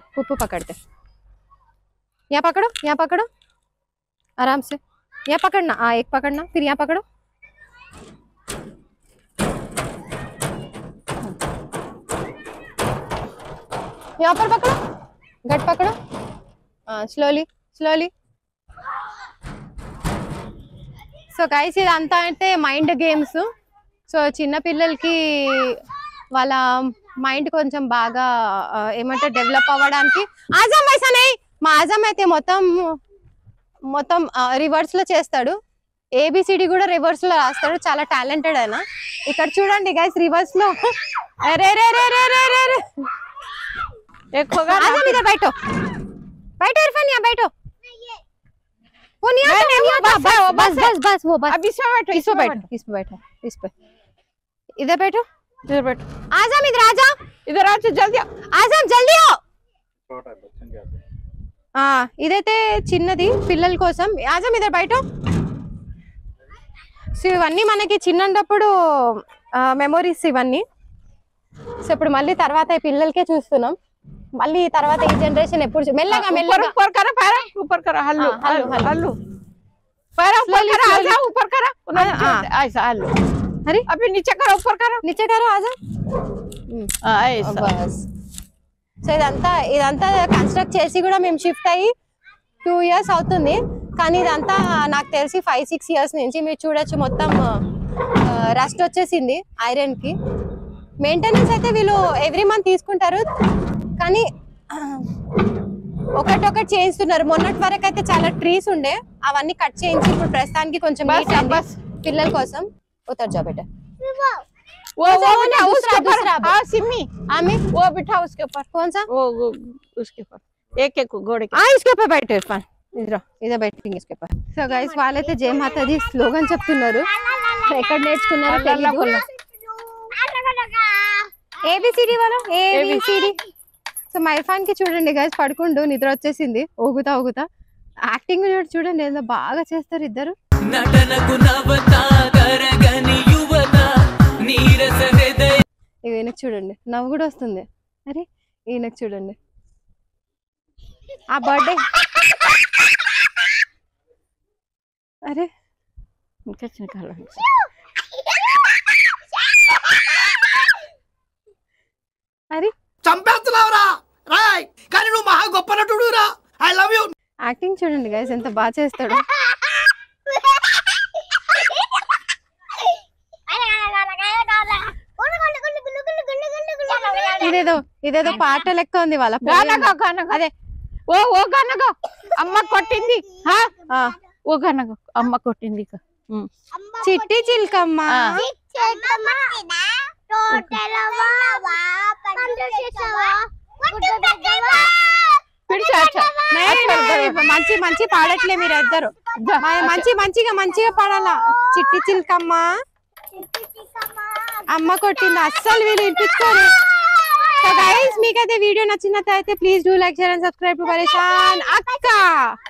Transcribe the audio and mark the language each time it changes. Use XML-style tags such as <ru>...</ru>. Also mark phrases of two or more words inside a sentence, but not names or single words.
<hi>पुप्पू पकड़ते, यहाँ पकड़ो आराम से, यहाँ पकड़ना, हाँ एक पकड़ना, फिर यहाँ पकड़ो, यहाँ पर पकड़ो, गट पकड़ो, हाँ</hi> <en>slowly slowly. So guys</en> <te>ఇదంతా అంటే మైండ్ గేమ్స్. సో చిన్న పిల్లలకి వాళ్ళ మైండ్ కొంచెం బాగా ఏమంటే డెవలప్ అవ్వడానికి. ఆజం వైసనే మా ఆజం అయితే మొత్తం రివర్స్ లో చేస్తాడు, ఏబిసిడి కూడా రివర్స్ లో రాస్తాడు, చాలా టాలెంటెడ్ ఆయన. ఇక్కడ చూడండి గైస్ రివర్స్ లో అరే రే రే రే రే రే రే</te> <hi>देखोगा आजम इधर बैठो इरफान, यहाँ बैठो। वो नहीं आता, नहीं, वो वो बस है, वो बस बस है। बस बस वो बस। अब इसमें बैठो इस पे बैठो, इस पे इधर बैठो। इधर बैठो आजम इधर आ जाओ, इधर आ जल्दी आजम जल्दी आओ।</hi> <te>ఇదైతే చిన్నది పిల్లల కోసం. ఆజం ఇద్దరు బయట. సో ఇవన్నీ మనకి చిన్నప్పుడు మెమోరీస్ ఇవన్నీ. సో ఇప్పుడు మళ్ళీ తర్వాత ఈ పిల్లలకే చూస్తున్నాం, మళ్ళీ తర్వాత ఈ జనరేషన్ ఎప్పుడు మెల్లగా మెల్లగా</te> <hi>ऊपर करो पैर ऊपर करो हल्लू हल्लू, हल्लू। हल्लू पैर ऊपर</hi> <en>Slowly,</en> <hi>करो</hi> <en>slowly।</en> <hi>आजा ऊपर करो हाँ। ऐसा हल्लू अरे अभी नीचे करो ऊपर करो नीचे करो आजम। ऐसा</hi> <te>బస్. సో ఇదంతా కన్స్ట్రక్ట్ చేసి కూడా మేము షిఫ్ట్ అయ్యి 2 years అవుతుంది, కానీ ఇదంతా నాకు తెలిసి 5-6 years నుంచి. మీరు చూడొచ్చు మొత్తం రస్ట్ వచ్చేసింది ఐరన్ కి. మెయింటెనెన్స్ అయితే వీళ్ళు</te> <en>every month</en> <te>తీసుకుంటారు, కానీ ఒకటి చేయిస్తున్నారు. మొన్నటి వరకు అయితే చాలా ట్రీస్ ఉండే, అవన్నీ కట్ చేయించి ఇప్పుడు ప్రస్తుతానికి కొంచెం बस నీట్ అయింది बस పిల్లల కోసం.</te> <hi>उतर जा बेटा. वो अच्छा, वो बिठा नहीं, उसके ऊपर दूसरा। हाँ सिमी आमी वो बिठा उसके ऊपर कौन सा? वो उसके ऊपर एक एक घोड़े के इसके ऊपर बैठो इरफान, इधर बैठेंगे इसके ऊपर.</hi> <en>So guys</en> <te>వాళ్ళైతే</te> <hi>जय माताजी</hi> <te>స్లోగన్ చెప్తున్నారు, ఎక్కడ నేర్చుకున్నారో తెలియదు. ఏబిసిడి వాళ్ళ ఏబిసిడి. సో మా ఇర్ఫాన్ కి చూడండి గైస్ పడుకుంటూ నిద్ర వచ్చేసింది, ఊగుతా యాక్టింగ్ చూడండి ఏదో బాగా చేస్తారు ఇద్దరు. ఈయనకు చూడండి నవ్వు కూడా వస్తుంది. అరే ఈయనకు చూడండి ఆ బర్త్డే. అరే</te> <hi>कुछ निकालो</hi> <te>అరే చంపేస్తున్నావురా రాయ్, కానీ నువ్వు మహా గొప్ప నటుడురా.</te> <en>I love you.</en> <te>యాక్టింగ్ చూడండి గైస్ ఎంత బాగా చేస్తాడు. ఇదేదో పాట లెక్క ఉంది వాళ్ళ</te> <hi>गाना गा गाना गा</hi> <te>అదే</te> <hi>वो गाना गा अम्मा कोटिंदी हाँ</hi> <te>ఆ,</te> <hi>वो गाना गा अम्मा कोटिंदी का</hi> <te>చిట్టి చిల్కమ్మ.</te> <hi>फिर से अच्छा</hi> <te>మంచి మంచి పాడట్లే మీరు ఇద్దరు, మంచిగా పాడాలా. చిట్టి చిల్కమ్మ అమ్మ కొట్టింది, అస్సలు వీళ్ళు వినిపించుకోరు.</te> <en>So guys</en> <te>మీకైతే వీడియో నచ్చినట్లయితే</te> <en>please do like share and subscribe to</en> <te>పరేషాన్ అక్క.</te>